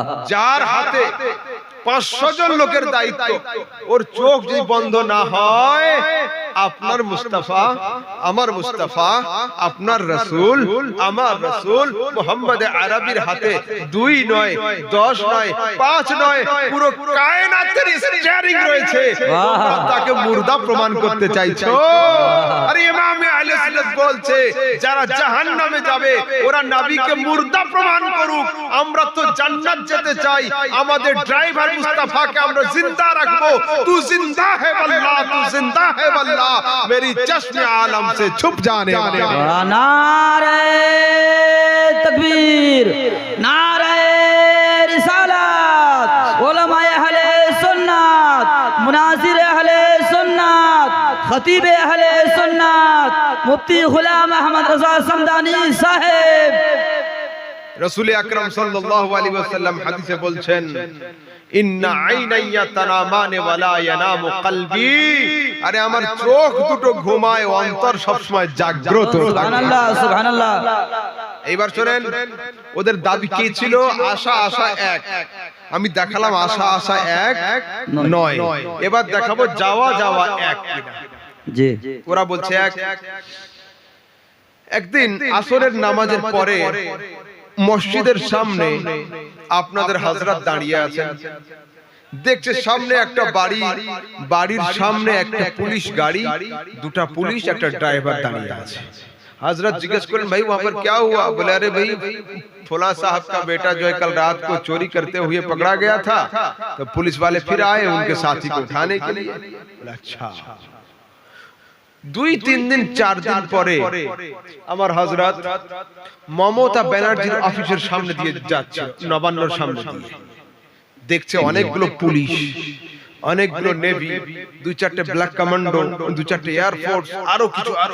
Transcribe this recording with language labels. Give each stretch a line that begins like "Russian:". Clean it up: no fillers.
Bangla: যার হাতে 500 জন লোকের দায়িত্ব, ওর চোখ যদি বন্ধ না হয়, আপনার মুস্তাফা, আমার মুস্তাফা, আপনার রাসূল, আমার রাসূল মুহাম্মদ আরবির হাতে 2 নয়, 10 নয়, 5 নয়, পুরো কায়নাতের স্টিয়ারিং রয়েছে। তোমরা তাকে মুর্দা প্রমাণ করতে চাইছো? আরে ইমাম আহলে সুন্নাত বলছে যারা জাহান্নামে যাবে ওরা নবীকে মুর্দা প্রমাণ করুক, আমরা তো জান্নাত যেতে চাই। আমাদের ড্রাইভার মুস্তাফাকে আমরা জিন্দা রাখবো।
Hindi: তু জিন্দা है वल्लाह, तू जिंदा है वल्लाह, मेरी चश्मे आलम से छुप जाने वाले। नारे तकबीर, नारे रिसालत, उलमाए अहले सुन्नत, मुनासिर अहले सुन्नत, खतीब अहले सुन्नत, मुफ्ती गुलाम अहमद रजा समदानी साहेब।
Bangla: रसूल আকরাম সাল্লাল্লাহু আলাইহি ওয়াসাল্লাম হাদিসে বলছেন,
Arabic: ইন্না আইনাইয়া তানামানে ওয়ালা ইয়ানামু কলবি,
Bangla: আরে আমার চোখ দুটো ঘুমায়, অন্তর সব সময় জাগ্রত। সুবহানাল্লাহ, সুবহানাল্লাহ। এইবার শুনেন, ওদের দাবি কি ছিল? আশা আশা এক। আমি দেখালাম আশা আশা এক নয়, এবার দেখাবো যাওয়া যাওয়া এক কিনা। জি। ওরা বলছে এক। একদিন আসরের নামাজের পরে মসজিদের সামনে আপনাদের হযরত দাঁড়িয়ে আছেন, দেখছে সামনে একটা বাড়ি, বাড়ির সামনে একটা পুলিশ গাড়ি, দুটা পুলিশ, একটা ড্রাইভার দাঁড়িয়ে আছে।
Hindi: हजरत जिज्ञेस करें भाई वहां पर क्या हुआ? बोले अरे भाई फुला साहब का बेटा जो है कल रात को चोरी करते हुए पकड़ा गया था, तो पुलिस वाले फिर आए उनके साथी को उठाने के लिए। बोला अच्छा।
Bangla: 2-3 দিন 4 দিন পরে আমার হযরত মমতা ব্যানার্জির অফিসের সামনে দিয়ে যাচ্ছে, নবান্নর সামনে দিয়ে দেখছে অনেকগুলো পুলিশ, অনেকগুলো নেভি, 2-4টে ব্ল্যাক কমান্ডো, 2-4টে এয়ারফোর্স, আরো কিছু।